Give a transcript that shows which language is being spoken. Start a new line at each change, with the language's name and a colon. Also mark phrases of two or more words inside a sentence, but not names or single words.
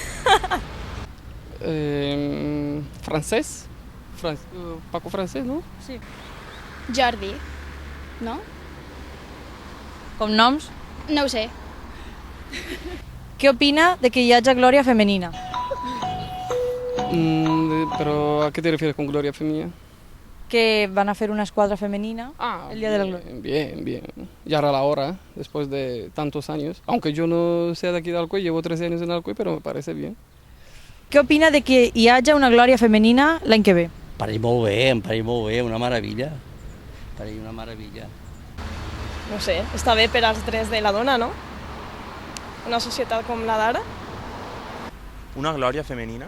Spanish: Francés. Paco Francés, ¿no? Sí.
Catalan: Jordi, no? Cognoms? No ho sé. Què opina de que hi hagi glòria femenina?
Spanish: Pero ¿a qué te refieres con gloria femenina?
Catalan: Que van a fer una esquadra femenina el Día de la Gloria.
Spanish: Bien, bien. Ya era la hora, después de tantos años. Aunque yo no sea de aquí de Alcoy, llevo 13 años en Alcoy, pero me parece bien.
Catalan: Què opina de que hi hagi una glòria femenina l'any que ve? Em pareix molt bé, una meravella. Em pareix una meravella. No sé, està bé per als drets de la dona, no? Una societat com la d'ara. Una glòria femenina?